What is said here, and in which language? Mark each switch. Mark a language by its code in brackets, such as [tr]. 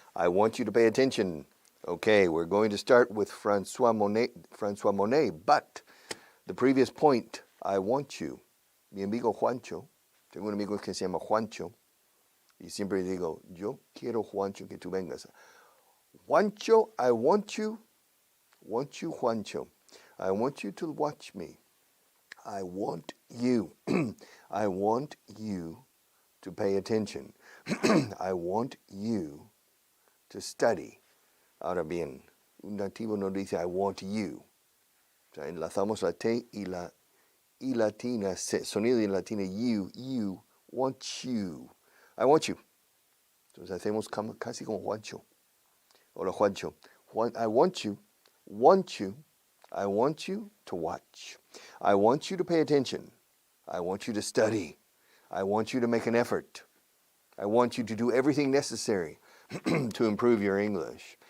[en] I want you to pay attention. Okay, we're going to start with François Monet, but the previous point, I want you. [es] Mi amigo Juancho, tengo un amigo que se llama Juancho, y siempre digo, yo quiero Juancho que tú vengas. [en] Juancho, I want you, Juancho. I want you to watch me. I want you. I want you to pay attention. I want you to study. [es] Ahora bien, un nativo no dice [en] I want you. [es] O sea, enlazamos la T y la I latina, sonido y latina, [en] you, want you. I want you. [es] Entonces hacemos casi como Juancho. Hola Juancho. [en] I want you, I want you to watch. I want you to pay attention. I want you to study. I want you to make an effort. I want you to do everything necessary to improve your English.